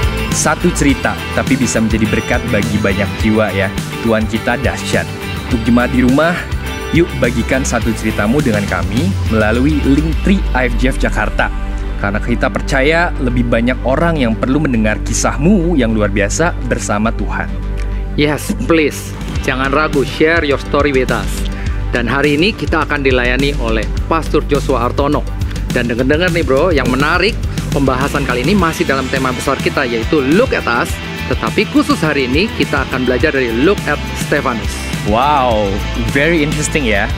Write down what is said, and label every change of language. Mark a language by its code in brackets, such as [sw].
[id] Satu cerita, tapi bisa menjadi berkat bagi banyak jiwa ya. Tuhan kita dahsyat. Untuk jemaat di rumah, yuk bagikan satu ceritamu dengan kami melalui link tree IFJF Jakarta. Karena kita percaya lebih banyak orang yang perlu mendengar kisahmu yang luar biasa bersama Tuhan. [en] Yes, please, [id] jangan ragu [en] share your story with us. [id] Dan hari ini kita akan dilayani oleh Pastor Joshua Artono. Dan dengar-dengar nih bro, yang menarik, pembahasan kali ini masih dalam tema besar kita, yaitu Look at Us. Tetapi khusus hari ini kita akan belajar dari Look at Stephanus. [en] Wow, very interesting ya.